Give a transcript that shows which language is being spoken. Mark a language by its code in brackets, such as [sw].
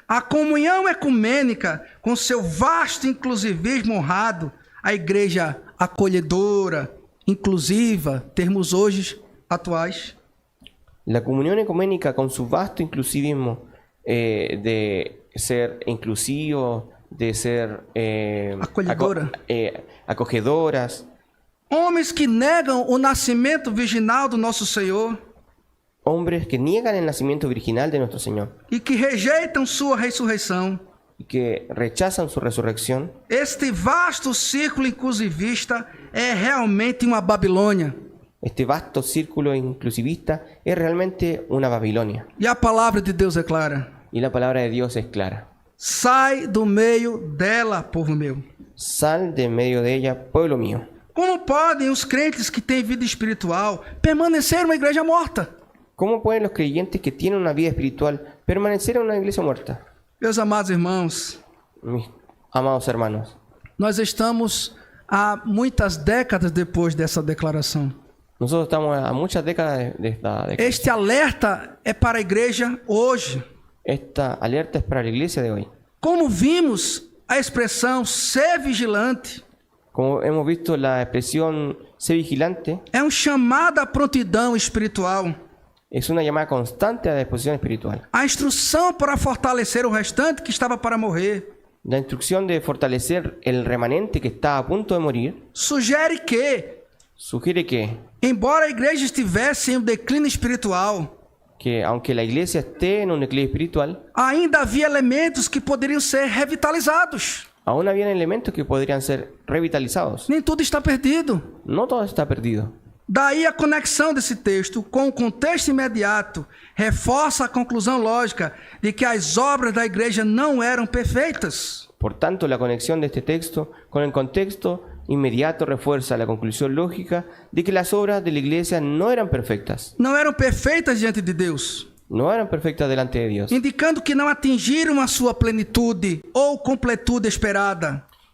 [pt] A comunhão ecumênica, com seu vasto inclusivismo honrado, a igreja acolhedora, inclusiva, termos hoje atuais. [es] La comunión ecuménica, con su vasto inclusivismo de ser inclusivo, de ser [pt] Acolhedora. [es] acogedoras, [pt] Homens que negam o nascimento virginal do nosso Senhor [es] hombres que niegan el nacimiento virginal de nuestro Señor [pt] e que rejeitam sua ressurreição. [es] y que rechazan su resurrección. [pt] Este vasto círculo inclusivista é realmente uma Babilônia. [es] Este vasto círculo inclusivista es realmente una Babilonia. [pt] E a palavra de Deus é clara. [es] Y la palabra de Dios es clara. [pt] Sai do meio dela, povo meu. [es] Sal de en medio de ella, pueblo mío. [pt] Como podem os crentes que têm vida espiritual permanecer uma igreja morta? [es] ¿Cómo pueden los creyentes que tienen una vida espiritual permanecer en una iglesia muerta? [pt] Meus amados irmãos, [es] Mis amados hermanos, [pt] nós estamos há muitas décadas depois dessa declaração. [es] nosotros estamos a muchas décadas de esta década. [pt] Este alerta é para a igreja hoje. [es] Esta alerta es para la iglesia de hoy. [pt] Como vimos a expressão ser vigilante, [es] Como hemos visto la expresión sé vigilante, [pt] é um chamado à prontidão espiritual, [es] es una llamada constante a la disposición espiritual. [pt] a instrução para fortalecer o restante que estava para morrer. [es] La instrucción de fortalecer el remanente que está a punto de morir [pt] Sugere que, [es] sugiere [pt] embora a igreja estivesse em um declínio espiritual, [es] que aunque la iglesia esté en un declive espiritual, [pt] ainda havia elementos que poderiam ser revitalizados. [es] aún habían elementos que podrían ser revitalizados. [pt] Nem tudo está perdido. [es] No todo está perdido. [pt] Daí a conexão desse texto com o contexto imediato reforça a conclusão lógica de que as obras da igreja não eram perfeitas. [es] Por tanto, la conexión de este texto con el contexto inmediato refuerza la conclusión lógica de que las obras de la iglesia no eran perfectas. [pt] Não eram perfeitas diante de Deus, [es] No eran perfectas delante de Dios, [pt] indicando que não atingiram a sua plenitude ou completude esperada.